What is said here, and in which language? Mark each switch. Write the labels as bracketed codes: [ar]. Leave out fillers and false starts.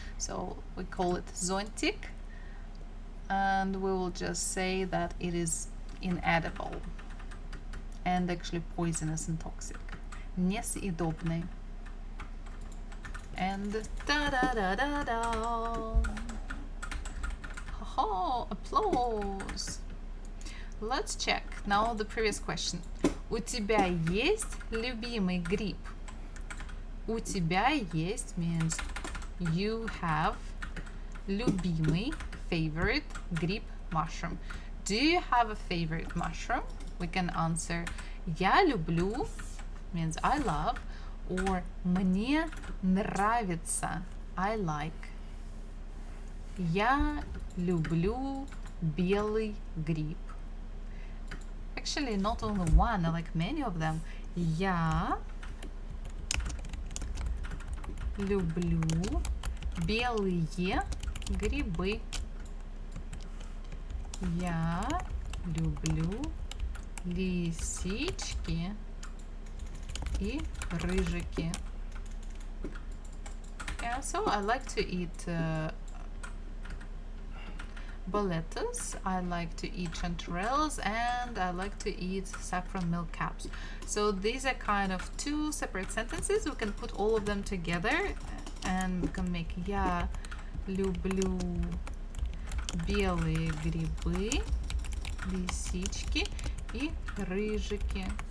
[en] So we call it zontic, and we will just say that it is inedible and actually poisonous and toxic. [ru] Несъедобный. [en] And da-da-da-da-da. Oh, applause. Let's check now the previous question. [ru] У тебя есть любимый гриб? У тебя есть [en] means you have любимый, favorite гриб, mushroom. Do you have a favorite mushroom? We can answer [ru] я люблю [en] means I love, or [ru] мне нравится, [en] I like. [ru] Я люблю белый гриб. [en] Actually, not only one, I like many of them. [ru] Я люблю белые грибы. Я люблю лисички и рыжики. [en] Yeah, so I like to eat boletus, I like to eat chanterelles, and I like to eat saffron milk caps. So these are kind of two separate sentences. We can put all of them together and we can make [ru] я люблю белые грибы, лисички и рыжики.